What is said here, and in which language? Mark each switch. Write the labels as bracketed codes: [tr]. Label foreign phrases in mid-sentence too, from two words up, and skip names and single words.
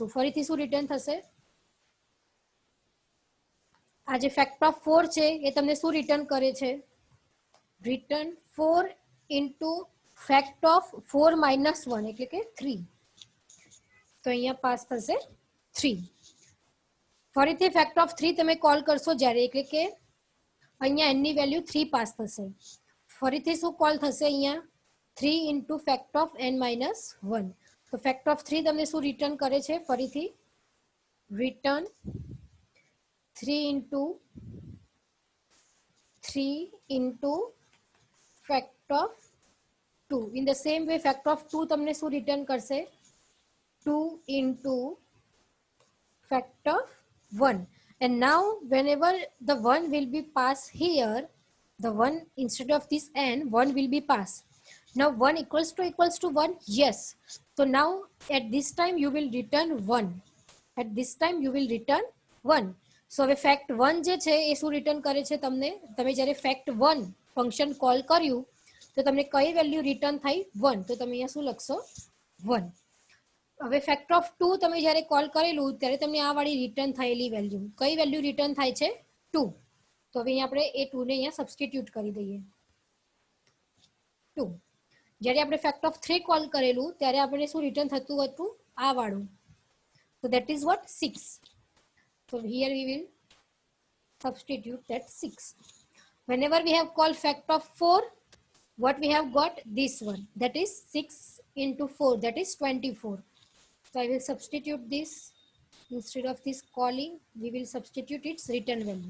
[gu] ફરીથી શું રિટર્ન થશે? આ જે [en] fact of [gu] 4 છે એ તમને શું રિટર્ન કરે છે? [en] રિટર્ન 4 into fact of 4 minus 1 [gu] એટલે કે 3. તો અહીંયા પાસ થશે 3. ફરીથી [en] fact of 3 [gu] તમે કોલ કરશો જ્યારે, એટલે કે અહીંયા n ની વેલ્યુ 3 પાસ થશે. ફરીથી શું કોલ થશે? અહીંયા [en] 3 into fact of n minus 1. [gu] તો [en] fact of 3 [gu] તમને શું રિટર્ન કરે છે? ફરીથી રિટર્ન [en] 3 into 3 into fact of 2. In the same way fact of 2 [gu] તમને શું રિટર્ન કરશે? [en] 2 into fact of 1. And now whenever the 1 will be passed here, the 1 instead of this n, 1 will be passed. Now 1 equals to 1? Yes. So now at this time you will return 1. At this time you will return 1. [gu] So હવે fact 1 જે છે એ શું રિટર્ન કરે છે તમને? તમે જ્યારે fact 1 [en] function call [gu] કર્યું તો તમને કઈ વેલ્યુ રિટર્ન થઈ? 1. તો તમે અહીંયા શું લખશો? 1. હવે [en] factor of 2 [gu] તમે જ્યારે કોલ કરેલું ત્યારે તમને આ વાળી રિટર્ન થયેલી વેલ્યુ, કઈ વેલ્યુ રિટર્ન થાય છે? 2. તો હવે અહીંયા આપણે એ 2 ને અહીંયા સબસ્ટિટ્યુટ કરી દઈએ. 2. જ્યારે આપણે [en] factor of 3 [gu] કોલ કરેલું ત્યારે આપણે શું રિટર્ન થતું હતું? આ વાળું. [en] So that is what? 6. So here we will substitute that 6. Whenever we have called factor of 4, what we have got? This one. That is 6 into 4. That is 24. So I will substitute this. Instead of this calling, we will substitute its return value.